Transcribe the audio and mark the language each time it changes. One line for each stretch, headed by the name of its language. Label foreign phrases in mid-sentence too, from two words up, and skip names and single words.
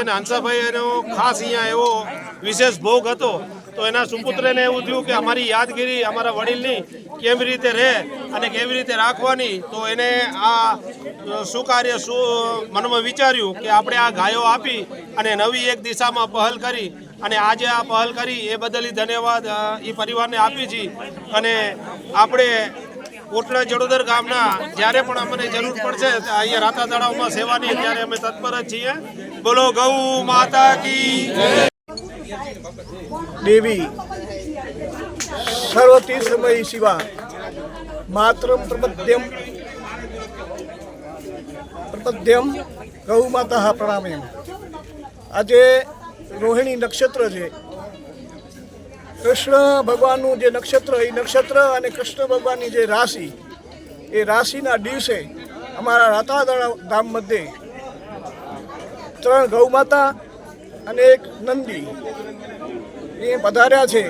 Gujarati: અને હંસાભાઈ એનો ખાસ અહીંયા એવો વિશેષ ભોગ હતો, તો એના સુપુત્રને એવું થયું કે અમારી યાદગીરી અમારા વડીલની કેવી રીતે રહે અને કેવી રીતે રાખવાની, તો એને આ સુકાર્ય મનમાં વિચાર્યું કે આપણે આ ગાયો આપી અને નવી એક દિશામાં પહેલ કરી અને આજે આ પહેલ કરી એ બદલ ધન્યવાદ એ પરિવારને આપી છે. અને આપણે કોટડા જડોદર ગામના જ્યારે પણ અમને જરૂર પડશે અહીંયા રાતા તળાવમાં સેવાની, ત્યારે અમે તત્પર જ છીએ. બોલો
Hindi: गौ माता की
Sanskrit: देवी सर्वतीर्थमयी शिवा मातरम प्रपद्यम गौ माता प्रणाम.
Gujarati: આજે રોહિણી નક્ષત્ર છે. કૃષ્ણ ભગવાનનું જે નક્ષત્ર, એ નક્ષત્ર અને કૃષ્ણ ભગવાનની જે રાશિ, એ રાશિના દિવસે અમારા રાતા ધામ મધ્યે 3 ગૌ માતા અને 1 નંદી એ પધાર્યા છે.